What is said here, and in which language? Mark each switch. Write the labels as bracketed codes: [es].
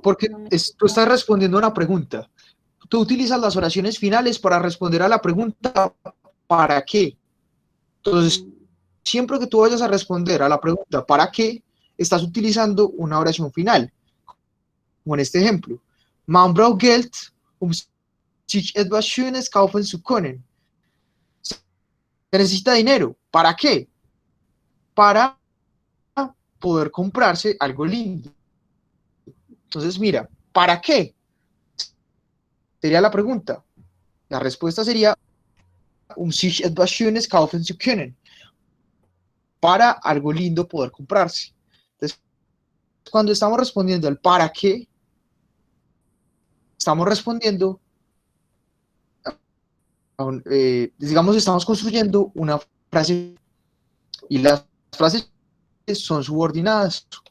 [es] Porque no me... tú estás respondiendo a una pregunta. Tú utilizas las oraciones finales para responder a la pregunta ¿para qué? Entonces, siempre que tú vayas a responder a la pregunta ¿para qué? Estás utilizando una oración final. Como en este ejemplo. [de] Man braucht Geld, um sich etwas Schönes kaufen zu können. [es] Se necesita dinero. ¿Para qué? Para poder comprarse algo lindo. Entonces, mira, ¿para qué? Sería la pregunta. La respuesta sería [de] sich etwas Schönes kaufen zu können. [es] Para algo lindo poder comprarse. Entonces, cuando estamos respondiendo al para qué, estamos respondiendo, digamos, estamos construyendo una frase y las frases son subordinadas.